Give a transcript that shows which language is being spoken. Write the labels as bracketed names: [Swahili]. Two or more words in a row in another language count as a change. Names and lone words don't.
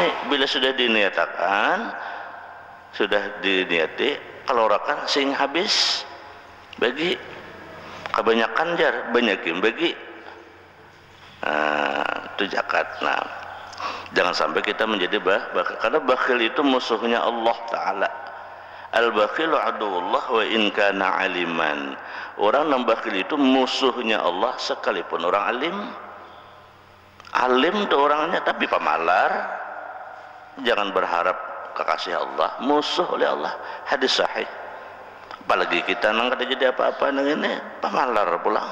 [Banjar] Bila sudah diniatakan, sudah diniati, keluarkan sing habis bagi. Kebanyakan jar banyakin bagi. Nah, itu zakat. Nah, jangan sampai kita menjadi bakhil, karena bakhil itu musuhnya Allah Ta'ala. [Arabic] البخيل عدو الله وإن كان عالما. [Banjar] Orang yang bakhil itu musuhnya Allah sekalipun orang alim. Alim itu orangnya tapi pemalar. Jangan berharap kekasih Allah, musuh oleh Allah. Hadis sahih. Apalagi kita nang kada jadi apa-apa nang ini pemalar pulang.